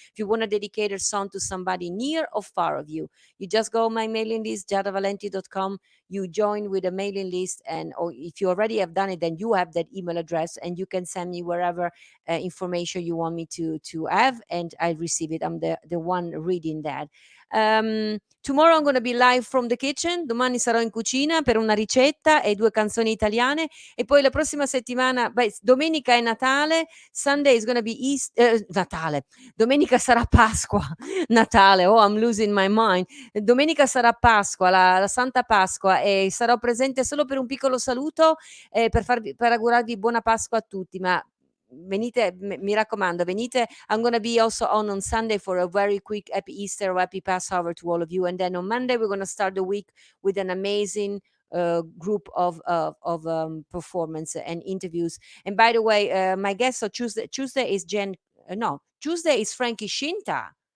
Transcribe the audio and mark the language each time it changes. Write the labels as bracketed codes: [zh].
[en] If you want to dedicate a song to somebody near or far of you, you just go on my mailing list, giadavalenti.com. You join with a mailing list, and or if you already have done it, then you have that email address, and you can send me wherever information you want me to have, and I receive it. I'm the one reading that. Tomorrow I'm going to be live from the kitchen. [it] Domani sarò in cucina per una ricetta e 2 canzoni italiane. E poi la prossima settimana, domenica è Natale. [en] Sunday is going to be Natale. Domenica sarà Pasqua. Natale. Oh, I'm losing my mind. [it] Domenica sarà Pasqua, la Santa Pasqua, e sarò presente solo per un piccolo saluto per augurarvi buona Pasqua a tutti. Ma venite, mi raccomando, venite. [en] I'm going to be also on Sunday for a very quick happy Easter, happy Passover to all of you. And then on Monday, we're going to start the week with an amazing group of performance and interviews. And by the way, my guest on Tuesday is Tuesday is Frankie Shinta.